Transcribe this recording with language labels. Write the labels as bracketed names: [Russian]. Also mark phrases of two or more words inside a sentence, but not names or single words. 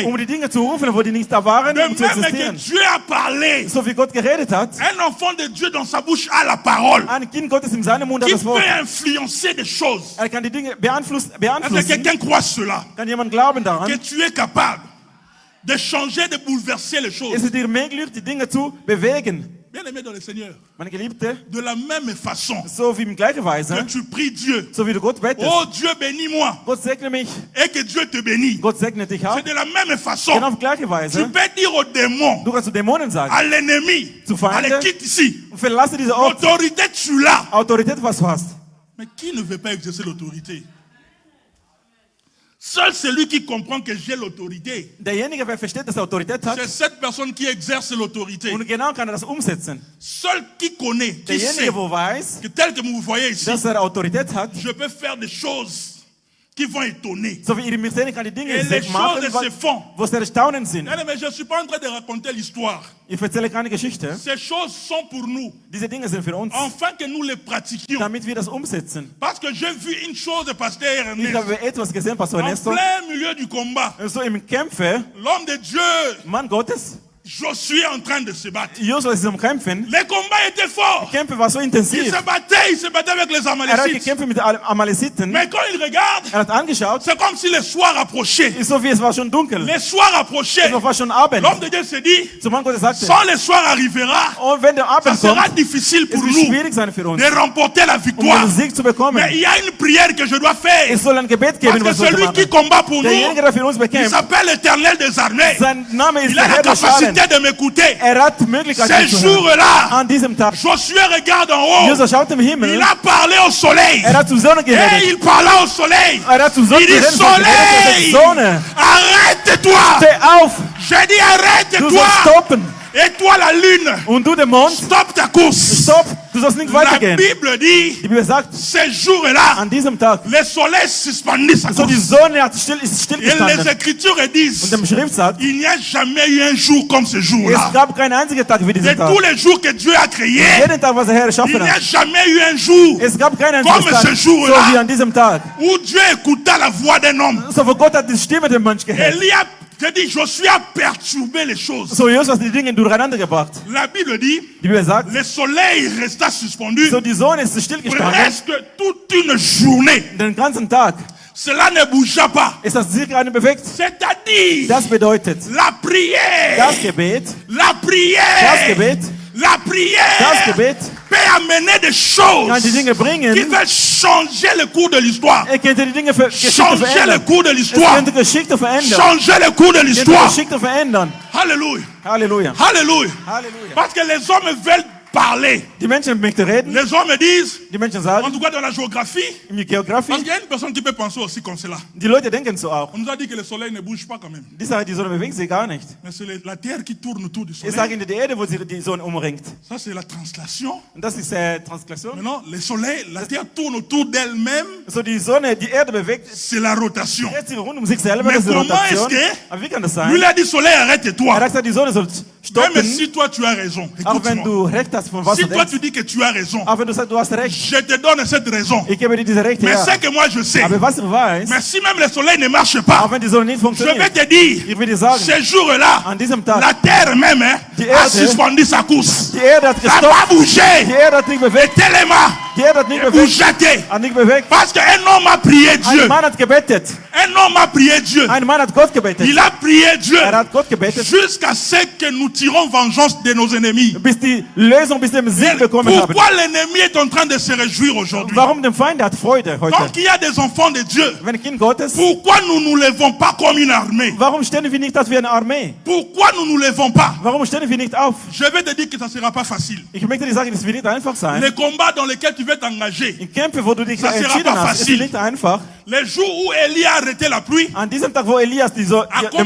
[German] Um die Dinge zu rufen, wo die nicht da waren, [French] De [German] um zu [French] même que [German] existieren. [French] Dieu a parlé, [German] So wie Gott geredet hat, [French] un enfant de Dieu dans sa bouche a la parole, [German] ein Kind Gottes in seinem Mund hat [French] qui [German] das Wort. [French] peut influencer des choses. [German] Er kann die Dinge [French] Est-ce que [German] beeinflussen. [French] quelqu'un croit cela? [German] Kann jemand glauben [French] Que [German] daran? [French] tu es capable de changer, de bouleverser les [German] Es [French] choses. [German] ist dir möglich, die Dinge zu bewegen. [French] Bien aimé dans le Seigneur, [German] Meine Geliebte, [French] de la même façon [German] so wie in gleicher [French] que [German] Weise, [French] tu pries Dieu, [German] so wie du Gott bettest. [French] oh Dieu bénis-moi, [German] Gott segne mich, [French] et que Dieu te bénit. [German] Gott segne dich auch. [French] C'est de la même façon. [German] Genau auf gleiche [French] Tu [German] Weise. [French] peux dire aux démons, [German] Du kannst zu Dämonen sagen, [French] à l'ennemi, [German] Zu Feinde. [French] allez quitte ici. [German] verlasse diese Ort. [French] L'autorité, tu l'as. [German] Autorität, was du hast. [French] Mais qui ne veut pas exercer l'autorité? Seul celui qui comprend que j'ai l'autorité, [German] Derjenige, wer versteht, dass er Autorität hat, [French] c'est cette personne qui exerce l'autorité. [German] und genau kann er das umsetzen. [French] Seul qui connaît, qui sait, [German] Derjenige, wo weiß, [French] que tel que vous voyez ici, [German] dass er Autorität hat, [French] je peux faire des choses qui vont étonner. [German] so wie ihr mir sehen kann, die Dinge [French] Et les [German] machen, [French] choses se font. [German] wo es erstaunen sind. [French] Non, mais je ne suis pas en train de raconter l'histoire. [German] Ich erzähle keine Geschichte. [French] Ces choses sont pour nous, [German] Diese Dinge sind für uns, [French] afin que nous les pratiquions. [German] damit wir das umsetzen. [French] Parce que j'ai vu une chose, Pasteur [German] Ich [French] Ernest, [German] habe etwas gesehen, Pastor [French] en [German] Ernesto, [French] plein milieu du combat. [German] so im Kämpfe, [French] L'homme de Dieu, [German] Mann Gottes, [French] Josué, en train de se battre. [German] Josua ist im Kämpfen. [French] Les combats étaient forts. [German] Kämpfe war so [French] Il [German] intensiv. [French] se battait avec les [German] Er hat [French] Amalécites. [German] gekämpft mit den Amalesiten. [French] Mais quand il regarde, [German] Er hat angeschaut, [French] c'est comme si le soir approchait. [German] so wie es war schon dunkel. [French] Le soir approchait. [German] Es war schon Abend. [French] L'homme de Dieu se dit, [German] Zum Mann Gottes sagte, [French] sans le soir arrivera, [German] und wenn der [French] ça [German] Abend [French] sera [German] kommt, [French] difficile [German] es [French] pour [German] wird [French] nous [German] schwierig sein für uns, [French] de remporter la victoire. [German] den Sieg zu bekommen. [French] Mais il y a une prière que je dois faire. [German] Es soll ein Gebet [French] Parce [German] geben, [French] que [German] was wir [French] celui [German] machen. [French] qui combat pour nous, [German] Derjenige, der für uns [French] il [German] bekämpft, [French] s'appelle l'Éternel des armées. [German] sein Name ist [French] Il a [German] der [French] la [German] Herr der Scharen. [French] capacité de m'écouter. [German] Er hat Möglichkeit [French] Ces [German] zu hören. [French] jours-là, [German] An diesem Tag. [French] Josué regarde en haut. [German] Josua schaut im [French] Il [German] Himmel. [French] a parlé au soleil. [German] Er hat zur Sonne [French] Et [German] geredet. [French] il parla au soleil. [German] Er hat zur Sonne [French] Il dit, [German] geredet. [French] soleil, [German] Sonne, [French] arrête-toi. [German] steh auf. [French] J'ai dit, [German] Du [French] arrête-toi. [German] sollst stoppen. [French] Et toi, la lune, [German] Und du, der Mond, [French] stop ta course. [German] stopp. Du sollst nicht [French] La [German] weitergehen. [French] Bible dit, [German] Die Bibel sagt, [French] ces jours-là, [German] an diesem Tag, [French] le soleil suspendit sa [German] so die [French] course. [German] Sonne ist [French] Et les [German] stillgestanden. [French] Écritures [German] Und [French] disent, [German] der Schrift sagt, [French] il n'y a jamais eu un jour comme ce [German] es [French] jour-là. [German] gab keinen einzigen Tag wie [French] De [German] diesen Tag. [French] tous les jours que Dieu a créés, [German] Jeden Tag, was der Herr [French] il [German] erschaffen [French] n'y a [German] hat. [French] jamais eu un jour [German] Es gab keinen [French] Comme [German] einzigen Tag, [French] ce jour-là. [German] so wie an diesem Tag. [French] où Dieu écouta la voix d'un homme. [German] So, wo Gott hat die Stimme des Menschen gehört. [French] Élie a, je dis, Josué a perturbé les choses. [German] So, Jesus hat die Dinge durcheinander gebracht. [French] La Bible dit, [German] Die Bibel sagt, [French] le soleil resta suspendu [German] so die Sonne ist stillgestanden. [French] presque toute une journée. [German] Den ganzen Tag. [French] Cela ne bougea pas. [German] Ist das sich gerade bewegt? [French] C'est-à-dire, [German] Das bedeutet, [French] la prière, [German] das Gebet, [French] la [German] das [French] prière, [German] Gebet, [French] la [German] das [French] prière [German] Gebet [French] peut amener des [German] kann die [French] choses [German] Dinge bringen. [French] qui veulent changer le cours de l'histoire. [German] Könnte die Dinge Geschichte [French] Changer le [German] verändern. [French] cours de [German] Es [French] l'histoire. [German] könnte Geschichte verändern. [French] Changer le cours de [German] Könnte [French] l'histoire. [German] Geschichte verändern. [French] Alléluia. [German] Halleluja. [French] Alléluia. [German] Halleluja. [French] Parce que les hommes veulent parler. [German] Die Menschen möchten reden. [French] Les hommes disent, [German] Die Menschen [French] en [German] sagen, [French] tout cas dans la géographie, [German] in [French] parce [German] der Geografie, [French] qu'il y a une personne qui peut penser aussi comme cela. [German] die Leute denken so auch. [French] On nous a dit que le soleil ne bouge pas quand même. [German] Die sagen, die Sonne bewegt sich gar nicht. [French] Mais c'est la terre qui tourne autour du [German] Ich [French] soleil. [German] sage in der Erde, wo sich die Sonne umringt. [French] Ça, c'est la translation. [German] Und das ist Translation. [French] Maintenant, le soleil, la terre tourne autour d'elle-même. [German] So die Sonne, die Erde bewegt, [French] C'est la rotation. [German] dreht sich rund um sich selber. [French] Mais [German] Das ist die [French] comment [German] Rotation. [French] est-ce que- [German] Aber wie kann das [French] Lui, [German] sein? [French] il a dit, soleil, [German] Er [French] arrête-toi. [German] hat gesagt, die Sonne soll [French] Même [German] stoppen. [French] si toi tu as raison, [German] Auch wenn [French] écoute-moi. [German] du Recht hast, von was [French] Si [German] du [French] toi [German] denkst. [French] tu dis que tu as raison, [German] Auch wenn du sagst, du hast Recht. [French] je te donne cette raison. [German] Ich gebe dir diese Rechte, [French] Mais [German] ja. [French] c'est que moi je sais. [German] Aber was du weißt, [French] Mais si même le soleil ne marche pas, [German] auch wenn die Sonne nicht [French] je vais [German] funktioniert, [French] te dire, [German] ich will dir sagen, [French] ce jour-là, [German] an diesem Tag, [French] la terre même [German] Die [French] a [German] Erde- [French] suspendu sa course. [German] die Erde hat [French] Ça va [German] gestoppt, die [French] bouger. [German] Erde hat nicht bewegt, [French] Tellement. [German] die Erde hat nicht [French] Et vous [German] bewegt, [French] jetez. [German] hat nicht bewegt. [French] Parce qu'un homme a prié [German] Ein [French] Dieu. [German] Mann hat gebetet, [French] Un homme a prié Dieu. [German] ein Mann hat Gott gebetet, [French] Il a prié Dieu [German] hat Gott gebetet, [French] jusqu'à ce que nous tirons vengeance de nos ennemis. [German] bis die Lösung, bis dem Sieg bekommen haben. [French] Pourquoi l'ennemi est en train de se réjouir aujourd'hui? [German] Warum der Feind hat Freude heute? [French] Donc il y a des enfants de Dieu. [German] Wenn ein Kind Gottes, [French] Pourquoi nous ne nous levons pas comme une armée? [German] warum stehen wir nicht als wie eine Armee? [French] Pourquoi nous ne nous levons pas? [German] Warum stehen wir nicht auf? [French] Je vais te dire que ça ne sera pas facile. [German] Ich möchte dir sagen, es wird nicht einfach sein. [French] Les combats dans lesquels tu veux t'engager, [German] In Kämpfe, wo du dich [French] Das sera [German] entschieden [French] pas [German] hast, ist [French] facile. [German] es nicht einfach. [French] les jours où Élie a arrêté la pluie, [German] An diesem Tag, wo Elias dem Akome